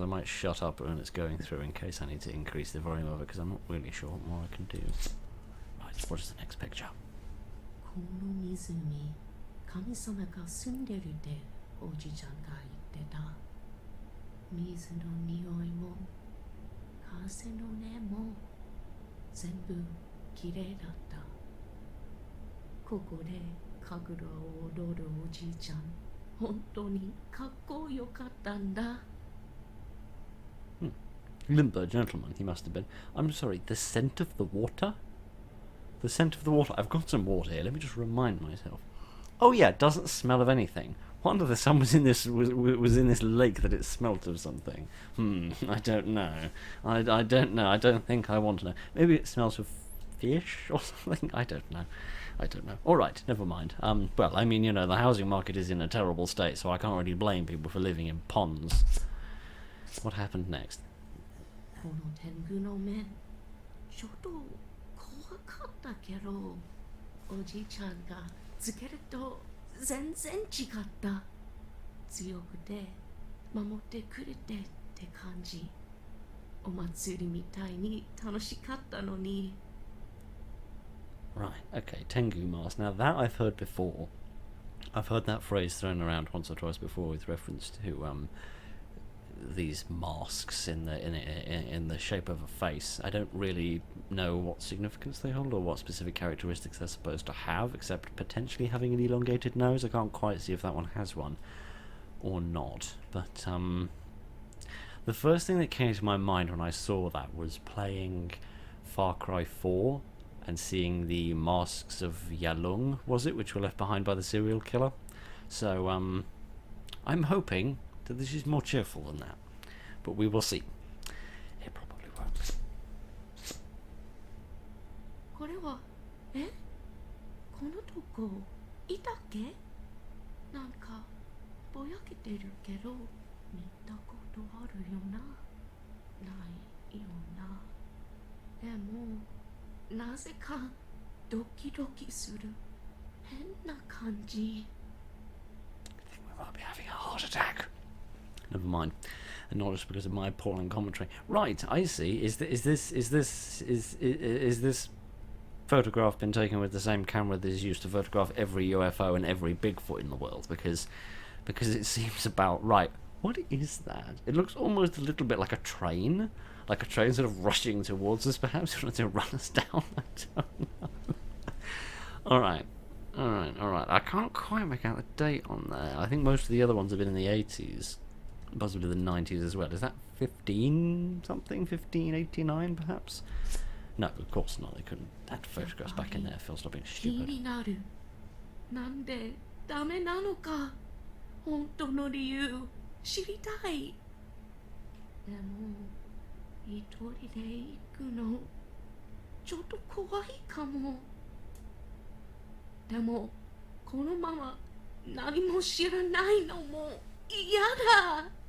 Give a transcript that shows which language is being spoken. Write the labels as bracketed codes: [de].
[en] I might shut up when it's going through in case I need to increase the volume of it because I'm not really sure what more I can do. Right. What is the next picture? [ja] この湖、神様が住んでるっておじちゃんが言ってた。水の匂いも。風の音も全部きれいだった。ここで神楽を踊るおじいちゃん、本当にかっこよかったんだ。 [en] Limber gentleman, he must have been. I'm sorry, the scent of the water? The scent of the water. I've got some water here. Let me just remind myself. Oh yeah, it doesn't smell of anything. Wonder the sun was in this lake that it smelt of something. I don't know. I don't know. I don't think I want to know. Maybe it smells of fish or something. I don't know. All right, never mind. Well, I mean, you know, the housing market is in a terrible state, so I can't really blame people for living in ponds. What happened next? [ja] この天狗の面、ちょっと怖かったけど、おじいちゃんがつけると全然違った。強くて守ってくれてって感じ。お祭りみたいに楽しかったのに。 [en] Right, okay, Tengu mask. Now that I've heard before. I've heard that phrase thrown around once or twice before with reference to these masks in the shape of a face. I don't really know what significance they hold or what specific characteristics they're supposed to have, except potentially having an elongated nose. I can't quite see if that one has one or not. But the first thing that came to my mind when I saw that was playing Far Cry 4 and seeing the masks of Yalung, was it, which were left behind by the serial killer. So I'm hoping that this is more cheerful than that, but we will see. It probably won't. [ja] これは、このとこいたっけ？なんかぼやけてるけど見たことあるよな、ないよな。でもなぜかドキドキする変な感じ。 [en] I think we might be having a heart attack. Never mind, and not just because of my appalling commentary. Right, I see. Is this photograph been taken with the same camera that is used to photograph every UFO and every Bigfoot in the world? Because it seems about right. What is that? It looks almost a little bit like a train sort of rushing towards us. Perhaps trying to run us down. I don't know. All right. I can't quite make out the date on there. I think most of the other ones have been in the 80s. Possibly the 90s as well. Is that 15 something, 1589 perhaps? No, of course not. They couldn't have photographs back in there. Phil, stop being stupid. [ja] なんでダメなのか本当の理由知りたいでも一人で行くのちょっと怖いかもでもこのまま何も知らないのも嫌だ